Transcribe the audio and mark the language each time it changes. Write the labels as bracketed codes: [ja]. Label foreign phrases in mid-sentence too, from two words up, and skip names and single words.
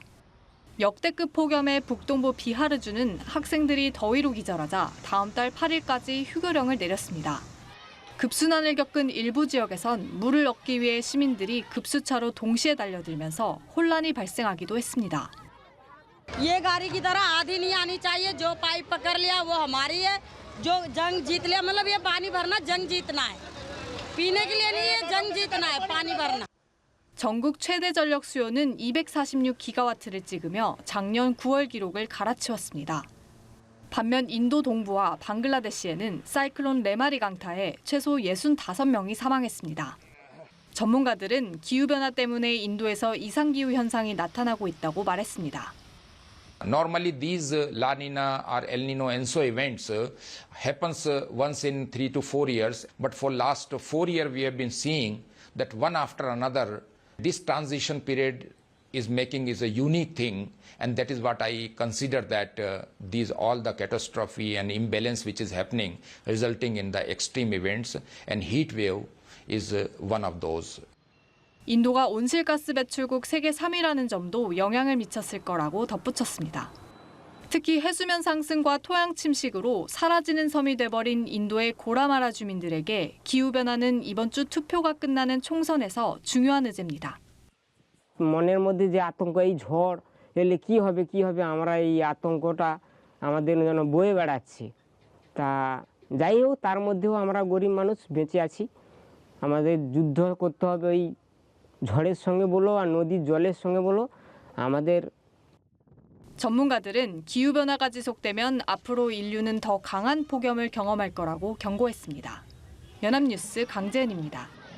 [ko] 역대급 폭염의 북동부 비하르주는 학생들이 더위로 기절하자 다음 달 8일까지 휴교령을 내렸습니다. 급순환을 겪은 일부 지역에선 물을 얻기 위해 시민들이 급수차로 동시에 달려들면서 혼란이 발생하기도 했습니다. [hi] ये गाड़ी की तरह आधी नहीं आनी चाहिए जो पाइप पकड़ लिया वो हमारी है जो जंग जीत लिया मतलब ये पानी भरना जंग जीतना है पीने के लिए नहीं है जंग जीतना है पानी भरना. [ko] 전국 최대 전력 수요는 246기가와트를 찍으며 작년 9월 기록을 갈아치웠습니다. 반면 인도 동부와 방글라데시에는 사이클론 레마리 강타에 최소 65명이 사망했습니다. 전문가들은 기후변화 때문에 인도에서 이상기후 현상이 나타나고 있다고 말했습니다. [en] Normally these La Nina or El Nino ENSO events happens once in 3 to 4 years, but for last 4 years we have been seeing that one after another this transition period is making is a unique thing, and that is what I consider that these all the catastrophe and imbalance which is happening resulting in the extreme events, and heat wave is one of those. [ko] 인도가 온실가스 배출국 세계 3위라는 점도 영향을 미쳤을 거라고 덧붙였습니다. 특히 해수면 상승과 토양 침식으로 사라지는 섬이 돼버린 인도의 고라마라 주민들에게 기후변화는 이번 주 투표가 끝나는 총선에서 중요한 의제입니다. [bn] মনের মধ্যে যে আতঙ্ক এই ঝড় এলে কি হবে আমরা এই আতঙ্কটা আমাদের জন্য বয়ে বেড়াচ্ছি তা যাই হোক তার মধ্যেও আমরা গরিব মানুষ বেঁচে আছি আমাদের যুদ্ধ করতে হবে ওই ঝড়ের সঙ্গে বলো আর নদীর জলের সঙ্গে বলো আমাদের [ko] 전문가들은 기후변화가 지속되면 앞으로 인류는 더 강한 폭염을 경험할 거라고 경고했습니다. 연합뉴스 강재은입니다.